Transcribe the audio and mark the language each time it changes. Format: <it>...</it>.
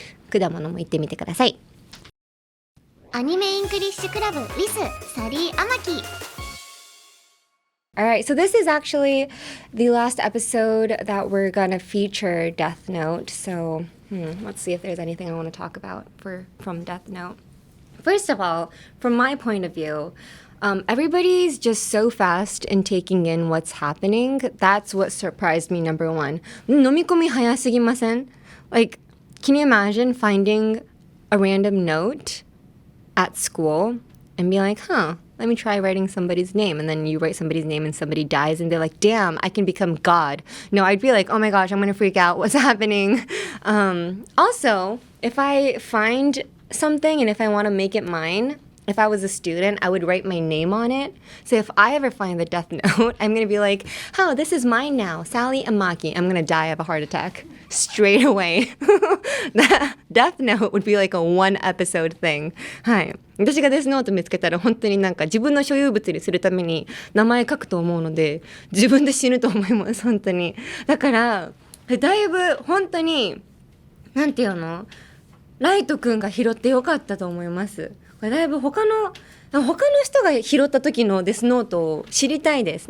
<ja>果物も言ってみてください。アニメイングリッシュクラブ with サリーアマキ。</ja> <en>Alright, so this is actually the last episode that we're gonna feature Death Note. So let's see if there's anything I want to talk about from Death Note. First of all, from my point of view, everybody's just so fast in taking in what's happening. That's what surprised me, number one.</en> <ja>飲み込み早すぎません?</ja> <en>Like, can you imagine finding a random note at school and be like, let me try writing somebody's name, and then you write somebody's name and somebody dies and they're like, damn, I can become God. No, I'd be like, oh my gosh, I'm gonna freak out. What's happening? Also, if I find something and if I want to make it mine, if I was a student, I would write my name on it. So if I ever find the death note, I'm going to be like, oh, this is mine now, Sally Amaki. I'm going to die of a heart attack straight away. The death note would be like a one episode thing.</en> <ja>はい。私がデスノート見つけたら本当になんか自分の所有物にするために名前書くと思うので、自分で死ぬと思います、本当に。だから、だいぶ本当に、なんていうの？ライトくんが拾ってよかったと思います。だいぶ他の人が拾った時のデスノートを知りたいです。</ja>